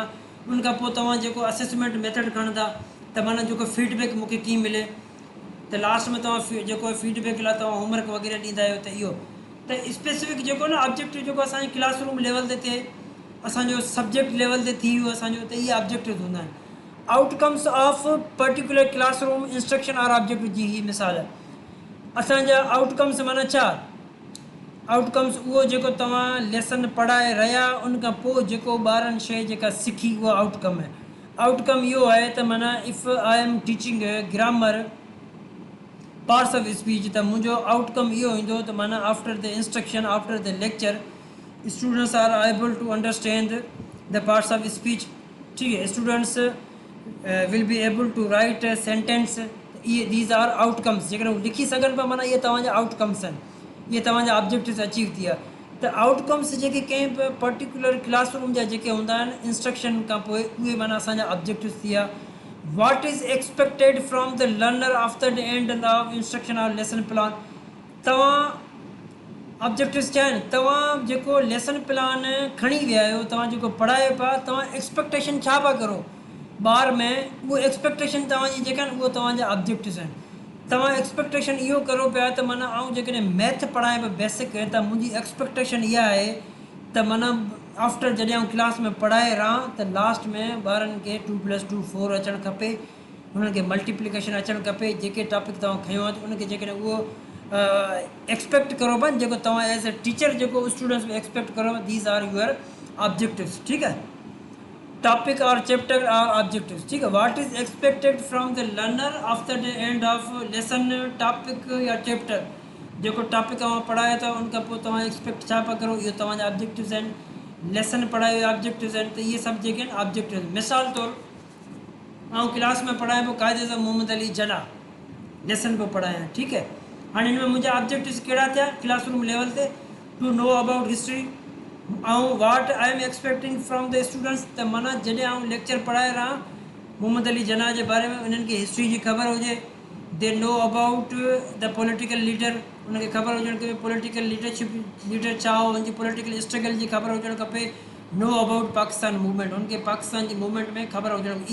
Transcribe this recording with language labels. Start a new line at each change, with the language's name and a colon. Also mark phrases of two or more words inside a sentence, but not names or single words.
Sindhi: उन खां पोइ तव्हां जेको
English: assessment method
Sindhi: खणंदा त माना जेको फीडबैक मूंखे कीअं मिले, त लास्ट में तव्हां जेको फीडबैक लाइ तव्हां होमवर्क वग़ैरह ॾींदा आहियो। त इहो त स्पेसिफिक जेको न ऑब्जेक्टिव जेको असांजे
English: classroom level
Sindhi: ते थिए, असांजो
English: subject level
Sindhi: ते थी वियो असांजो, त इहे ऑब्जेक्टिव हूंदा आहिनि।
English: outcomes of particular classroom instruction are objective
Sindhi: जी ही मिसाल आहे। असांजा आउटकम्स माना छा, आउटकम्स उहो जेको तव्हां लेसन पढ़ाए रहिया उन खां पोइ जेको ॿारनि शइ जेका सिखी उहा आउटकम आहे। आउटकम इहो आहे त माना
English: if I am teaching grammar parts of speech,
Sindhi: त मुंहिंजो आउटकम इहो ईंदो त माना
English: after the instruction, after the lecture, students are able to understand the parts of speech,
Hindi: ठीक है।
English: students will be able to write sentence, इहे these are outcomes,
Sindhi: जेकॾहिं हू लिखी सघनि पिया माना इहे तव्हांजा आउटकम्स आहिनि, इहे तव्हांजा
English: objectives achieve
Sindhi: थी विया। त आउटकम्स जेके कंहिं बि
English: particular classroom
Sindhi: जा जेके हूंदा आहिनि इंस्ट्रक्शन खां पोइ उहे माना असांजा ऑब्जेक्टिव्स थी विया।
English: what is expected from the learner after the end of instruction of lesson plan,
Sindhi: तव्हां ऑब्जेक्टिव्स छा आहिनि, तव्हां जेको
English: lesson plan
Sindhi: खणी विया आहियो, तव्हां जेको पढ़ायो पिया, तव्हां एक्सपेक्टेशन छा पिया करो ॿार में, उहो एक्सपेक्टेशन तव्हांजी जेका आहिनि उहे तव्हांजा ऑब्जेक्टिव्स आहिनि। तव्हां एक्सपेक्टेशन इहो करो पिया त माना आउं जेकॾहिं मैथ पढ़ायां पियो बेसिक, त मुंहिंजी एक्सपेक्टेशन इहा आहे त माना आफ्टर जॾहिं आउं क्लास में पढ़ाए रहां त लास्ट में ॿारनि खे 2+2 4 अचणु खपे, हुननि खे मल्टीप्लिकेशन अचणु खपे। जेके टॉपिक तव्हां खयो आहे त उनखे जेकॾहिं उहो एक्सपेक्ट करो पिया, जेको तव्हां
English: as a teacher
Sindhi: जेको स्टूडेंट्स में एक्सपेक्ट करो,
English: these are your objectives,
Sindhi: ठीकु आहे।
English: topic and chapter are objectives,
Hindi: ठीक है।
English: what is expected from the learner after the end of lesson, topic or chapter,
Sindhi: जेको टॉपिक तव्हां पढ़ायो था उनखां पोइ तव्हां एक्सपेक्ट छा पिया करो, इहो तव्हांजा ऑब्जेक्टिव्स आहिनि। लेसन पढ़ायो ऑब्जेक्टिव्स आहिनि, त इहे सभु जेके आहिनि ऑब्जेक्टिव्स। मिसाल तौरु ऐं क्लास में पढ़ायां पियो क़ाइदे सां मोहम्मद अली जना, लेसन पियो पढ़ायां, ठीकु है। हाणे हिन में मुंहिंजा ऑब्जेक्टिव्स कहिड़ा थिया
English: classroom level
Sindhi: ते,
English: to know about history and what I am expecting from the students.
Sindhi: त माना जॾहिं आउं लेक्चर पढ़ाए रहां मोहम्मद अली जना जे बारे में, उन्हनि खे हिस्ट्री जी ख़बर हुजे,
English: they know about the political leader,
Sindhi: उनखे ख़बर हुजणु खपे
English: political leader
Sindhi: छा हो, उनजी
English: political struggle
Sindhi: जी ख़बर हुजणु खपे।
English: know about Pakistan movement,
Sindhi: उनखे पाकिस्तान जी मूवमेंट में ख़बर हुजणु खपे।